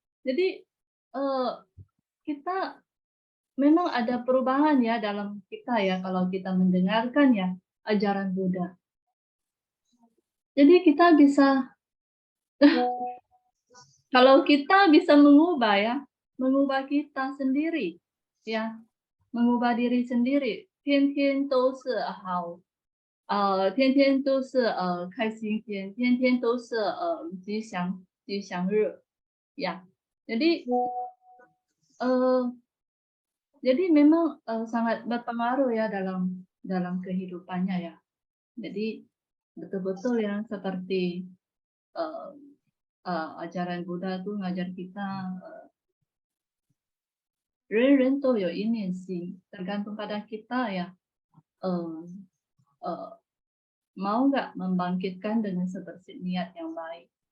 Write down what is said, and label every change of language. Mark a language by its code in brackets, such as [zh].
[id] Jadi kita memang ada perubahan ya dalam kita ya kalau kita mendengarkan ya ajaran Buddha. Jadi kita bisa kalau kita bisa mengubah kita sendiri ya, mengubah diri sendiri. [zh] 天天都是好，天天都是开心天，天天都是吉祥日ya. [id] Jadi memang sangat berpengaruh ya dalam kehidupannya ya. Jadi betul-betul yang seperti ajaran Buddha itu ngajar kita [zh] 人人都有一念心, [id] tergantung pada kita ya, mau nggak membangkitkan dengan sebersih niat yang baik.